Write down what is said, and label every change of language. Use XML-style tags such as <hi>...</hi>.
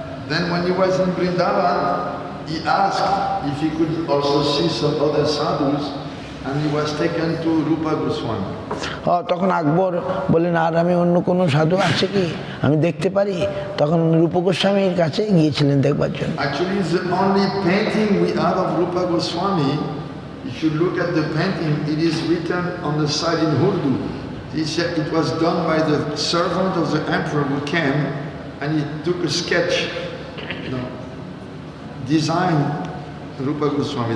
<en>Then when he was in Vrindavan, he asked if he could also see some other sadhus, and he was taken to Rupa Goswami.</en> <bn>তখন আকবর বললেন, আর আমি অন্য কোনো সাধু আছে কি আমি দেখতে পারি? তখন রূপ গোস্বামীর কাছে গিয়েছিলেন দেখবার জন্য।</bn> <en>Actually, it's the only painting we have of Rupa Goswami. If you look at the painting, it is written on the side in Urdu. It was done by the servant of the emperor who came, and he took a sketch, designed Rupa Goswami.</en>